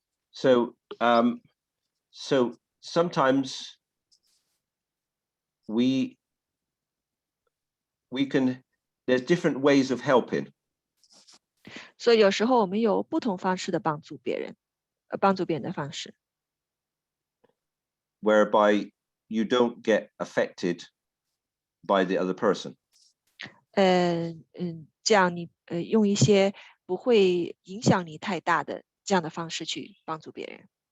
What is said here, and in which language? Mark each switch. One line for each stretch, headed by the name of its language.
English: So sometimes we can, there's different ways of helping.
Chinese: 所以有时候我们有不同方式的帮助别人的方式。
English: Whereby you don't get affected by the other person.
Chinese: 这样你用一些不会影响你太大的这样的方式去帮助别人。